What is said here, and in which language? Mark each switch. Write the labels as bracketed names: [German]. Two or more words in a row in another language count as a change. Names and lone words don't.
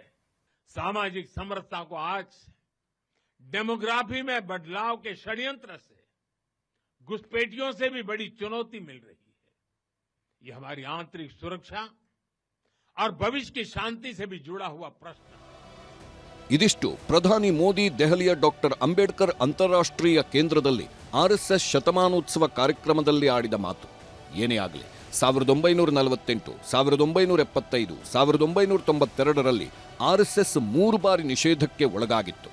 [Hindi] सामाजिक समरसता को आज डेमोग्राफी में बदलाव के षड्यंत्र से, घुसपैठियों से भी बड़ी चुनौती मिल रही है. ये हमारी आंतरिक सुरक्षा और भविष्य की शांति से भी जुड़ा हुआ प्रश्न. [Kannada] ಇದಿಷ್ಟು ಪ್ರಧಾನಿ ಮೋದಿ ದೆಹಲಿಯ ಡಾಕ್ಟರ್ ಅಂಬೇಡ್ಕರ್ ಅಂತಾರಾಷ್ಟ್ರೀಯ ಕೇಂದ್ರದಲ್ಲಿ ಆರ್ಎಸ್ಎಸ್ ಶತಮಾನೋತ್ಸವ ಕಾರ್ಯಕ್ರಮದಲ್ಲಿ ಆಡಿದ ಮಾತು. ಏನೇ ಆಗಲಿ, 1948, 1975, 1992ರಲ್ಲಿ ಆರ್ಎಸ್ಎಸ್ 3 ಬಾರಿ ನಿಷೇಧಕ್ಕೆ ಒಳಗಾಗಿತ್ತು.